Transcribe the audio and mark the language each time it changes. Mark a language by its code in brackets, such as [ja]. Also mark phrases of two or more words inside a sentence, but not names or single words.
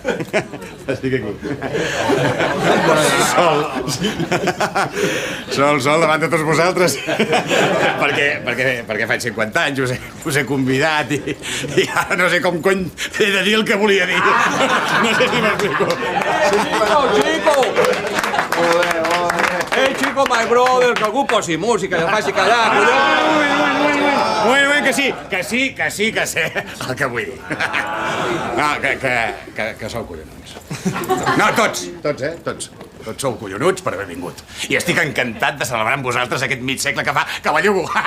[ca] Sol, davant de tots vosaltres. Perquè faig 50 anys, us he convidat i ara no sé com cony he de dir el que volia dir. No sé si m'explico. [es] Chico! Chico, [en] my brother, [ca] que algú posi música, que faci callar, collons! Moment, que sé el que vull dir. No, que sou collonuts. No, tots. Tots sou collonuts per haver vingut. I estic encantat de celebrar amb vosaltres aquest mig segle que fa que bellugo.